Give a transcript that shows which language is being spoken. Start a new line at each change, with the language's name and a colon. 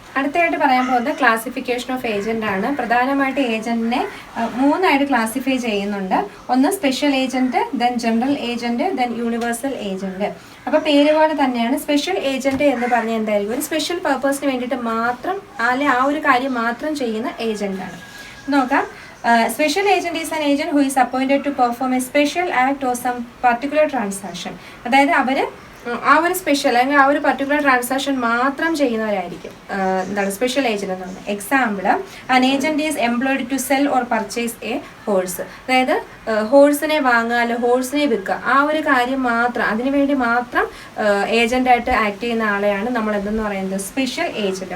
Malayalam: അടുത്തതായിട്ട് പറയാൻ പോകുന്നത് ക്ലാസിഫിക്കേഷൻ ഓഫ് ഏജന്റ് ആണ്. പ്രധാനമായിട്ട് ഏജന്റിനെ 3 ആയിട്ട് ക്ലാസിഫൈ ചെയ്യുന്നുണ്ട്. ഒന്ന് special agent, then general agent, then universal agent. അപ്പോൾ പേര് പോലെ തന്നെയാണ്. സ്പെഷ്യൽ ഏജന്റ് എന്ന് പറഞ്ഞാൽ എന്തായിരിക്കും, ഒരു സ്പെഷ്യൽ പർപ്പസിന് വേണ്ടിയിട്ട് മാത്രം അല്ലെങ്കിൽ ആ ഒരു കാര്യം മാത്രം ചെയ്യുന്ന ഏജന്റാണ്. നോക്കാം.
English: Special agent is an agent who is appointed to perform a special act or some particular transaction.
Malayalam: അതായത് അവർ ആ ഒരു സ്പെഷ്യൽ അല്ലെങ്കിൽ ആ ഒരു പർട്ടിക്കുലർ ട്രാൻസാക്ഷൻ മാത്രം ചെയ്യുന്നവരായിരിക്കും എന്താണ് സ്പെഷ്യൽ ഏജന്റ് എന്ന് പറയുന്നത്.
English: Example, an agent is employed to sell or purchase a horse.
Malayalam: അതായത് ഹോഴ്സിനെ വാങ്ങുക അല്ലെങ്കിൽ ഹോഴ്സിനെ വിൽക്കുക, ആ ഒരു കാര്യം മാത്രം, അതിനുവേണ്ടി മാത്രം ഏജന്റായിട്ട് ആക്ട് ചെയ്യുന്ന ആളെയാണ് നമ്മൾ എന്തെന്ന് പറയുന്നത്, സ്പെഷ്യൽ ഏജന്റ്.